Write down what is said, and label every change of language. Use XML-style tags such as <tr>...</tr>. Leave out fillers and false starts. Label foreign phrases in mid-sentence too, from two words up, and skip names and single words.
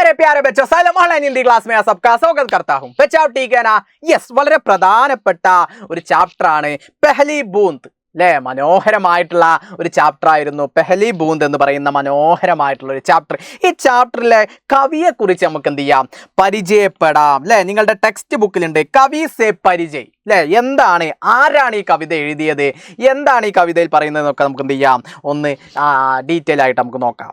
<hi>प्यारे बच्चों सलाम</hi> <en>online Hindi class</en> <hi>में सबका स्वागत करता हूं। बच्चों ठीक है ना?</hi> <ml>യെസ്, വളരെ പ്രധാനപ്പെട്ട ഒരു ചാപ്റ്റർ ആണ് പെഹ്ലി ബൂന്ത്. അല്ലേ? മനോഹരമായിട്ടുള്ള ഒരു ചാപ്റ്റർ ആയിരുന്നു പെഹ്ലി ബൂന്ത് എന്ന് പറയുന്ന മനോഹരമായിട്ടുള്ള ഒരു ചാപ്റ്റർ. ഈ ചാപ്റ്ററിലെ കവിയെ കുറിച്ച് നമുക്ക് എന്ത് ചെയ്യാം, പരിചയപ്പെടാം. അല്ലെ, നിങ്ങളുടെ ടെക്സ്റ്റ് ബുക്കിലുണ്ട്</ml> <hi>कवि से परिचय.</hi> <ml>അല്ലെ, എന്താണ്, ആരാണ് ഈ കവിത എഴുതിയത്, എന്താണ് ഈ കവിതയിൽ പറയുന്നതെന്നൊക്കെ നമുക്ക് എന്ത് ചെയ്യാം, ഒന്ന് ഡീറ്റെയിൽ ആയിട്ട് നമുക്ക് നോക്കാം.</ml>